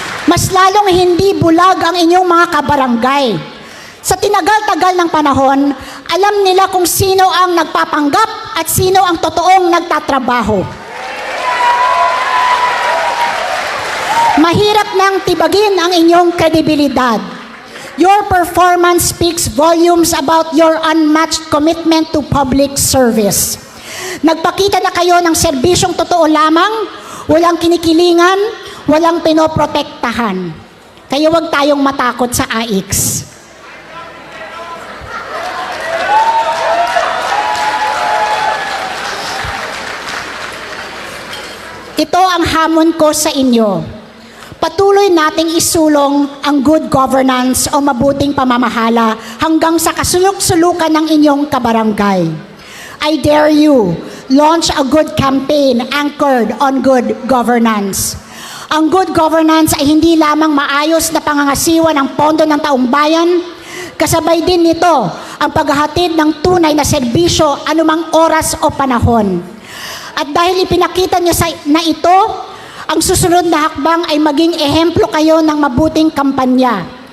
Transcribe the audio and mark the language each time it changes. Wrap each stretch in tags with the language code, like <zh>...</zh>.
<tl>Mas lalong hindi bulag ang inyong mga kabarangay. Sa tinagal-tagal ng panahon, alam nila kung sino ang nagpapanggap at sino ang totoong nagtatrabaho. Mahirap nang tibagin ang inyong kredibilidad.</tl> <en>Your performance speaks volumes about your unmatched commitment to public service.</en> <tl>Nagpakita na kayo ng serbisyong totoo lamang, walang kinikilingan, walang pinoprotektahan. Kaya huwag tayong matakot sa AIX. Ito ang hamon ko sa inyo. Patuloy nating isulong ang good governance o mabuting pamamahala hanggang sa kasuluk-sulukan ng inyong kabarangay.</tl> <en>I dare you, launch a good campaign anchored on good governance.</en> <tl>Ang good governance ay hindi lamang maayos na pangangasiwa ng pondo ng taong bayan, kasabay din nito ang paghahatid ng tunay na serbisyo anumang oras o panahon. At dahil ipinakita niyo na ito, ang susunod na hakbang ay maging ehemplo kayo ng mabuting kampanya.</tl>